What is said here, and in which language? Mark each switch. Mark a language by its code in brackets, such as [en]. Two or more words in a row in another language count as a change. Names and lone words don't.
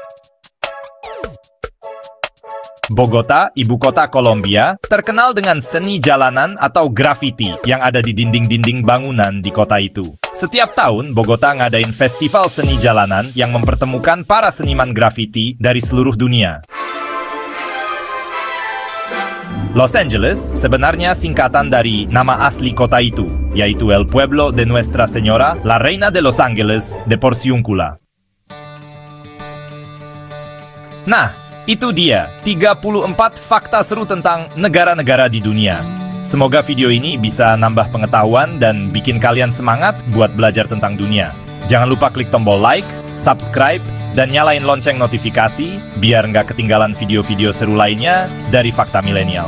[id] Bogota, ibu kota Kolombia, terkenal dengan seni jalanan atau graffiti yang ada di dinding-dinding bangunan di kota itu. Setiap tahun, Bogota ngadain festival seni jalanan yang mempertemukan para seniman graffiti dari seluruh dunia. Los Angeles sebenarnya singkatan dari nama asli kota itu, yaitu El Pueblo de Nuestra Señora, la Reina de Los Angeles de Porciúncula. Nah, Itu dia 34 fakta seru tentang negara-negara di dunia. Semoga video ini bisa nambah pengetahuan dan bikin kalian semangat buat belajar tentang dunia. Jangan lupa klik tombol like, subscribe, dan nyalain lonceng notifikasi biar nggak ketinggalan video-video seru lainnya dari Fakta Milenial.